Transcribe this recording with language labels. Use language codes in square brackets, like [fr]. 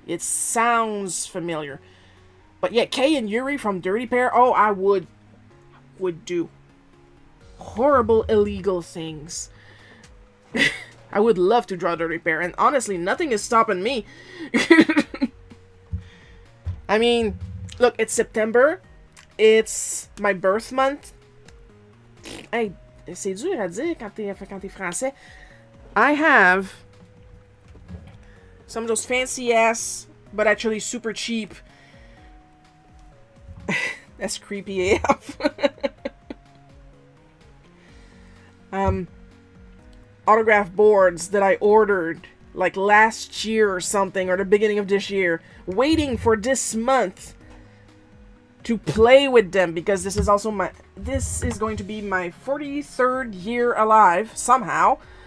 [en] It sounds familiar. But yeah, Kay and Yuri from Dirty Pair, oh, I would do horrible, illegal things. I would love to draw Dirty Pair, and honestly, nothing is stopping me. I mean, look, it's September. It's my birth month. [fr] Hey, c'est dur à dire quand t'es français. [en] I have some of those fancy ass, but actually super cheap. That's creepy AF. Autograph boards that I ordered like last year or something, or the beginning of this year, waiting for this month to play with them, because this is going to be my 43rd year alive somehow.